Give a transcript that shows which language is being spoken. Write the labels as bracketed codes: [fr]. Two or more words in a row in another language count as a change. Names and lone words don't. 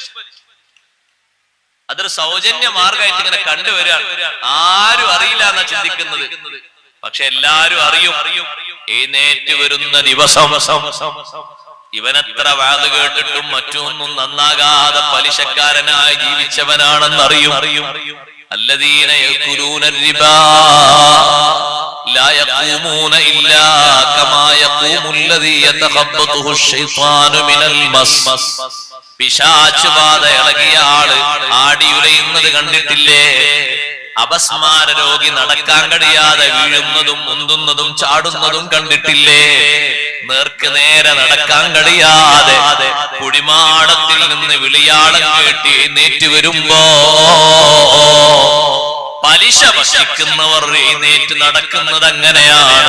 [ml] അതൊരു സൗജന്യ മാർഗമായിട്ട് ഇങ്ങനെ കണ്ടുവരാണ്. ആരും അറിയില്ല എന്നാ ചിന്തിക്കുന്നത്, പക്ഷെ എല്ലാരും അറിയും. എഴുന്നേറ്റ് വരുന്ന ദിവസം ഇവനെത്ര വാത് കേട്ടിട്ടും മറ്റൊന്നും നന്നാകാതെ പലിശക്കാരനായി ജീവിച്ചവനാണെന്നറിയും. [ar] الذين يأكلون الربا لا يقومون إلا كما يقوم الذي يتخبطه الشيطان من المس. [ml] പിശാച് ബാധ ഇളകിയ ആള് ആടിയുലയുന്നത് കണ്ടിട്ടില്ലേ? അപസ്മാര രോഗി നടക്കാൻ കഴിയാതെ വീഴുന്നതും മുന്തുന്നതും ചാടുന്നതും കണ്ടിട്ടില്ലേ? നേർക്ക് നേരെ നടക്കാൻ കഴിയാതെ കുടിമാടത്തിൽ നിന്ന് വിളിയാളം കേട്ട് എഴുന്നേറ്റ് വരുമ്പോ പലിശ ഭക്ഷിക്കുന്നവർ എഴുന്നേറ്റ് നടക്കുന്നത് അങ്ങനെയാണ്.